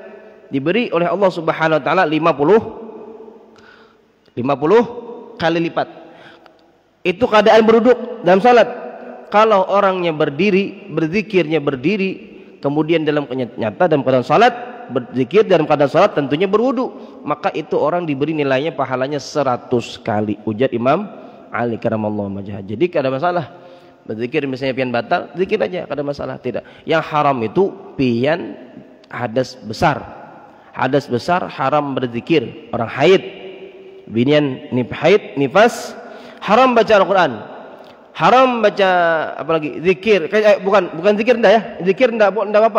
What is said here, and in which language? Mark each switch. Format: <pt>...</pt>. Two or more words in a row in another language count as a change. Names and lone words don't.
<id>Diberi oleh Allah</id> <ar>سبحانه وتعالى</ar> <id>50 kali lipat. Itu keadaan berduduk dalam salat. Kalau orangnya berdiri, berzikirnya berdiri, kemudian dalam nyata dalam keadaan salat, berzikir dalam keadaan salat tentunya berwudu, maka itu orang diberi nilainya pahalanya 100 kali. Ujar Imam Ali</id> <ar>كرم الله وجهه.</ar> <bjn>Jadi kada masalah. Berzikir misalnya pian batal, zikir aja, kada masalah,</bjn> <id>tidak. Yang haram itu pian hadas besar. Hadas besar haram berzikir. Orang haid, binian haid, nifas, haram baca Al-Quran, haram baca apalagi zikir, bukan zikir ndak ya, zikir ndak apa.</id>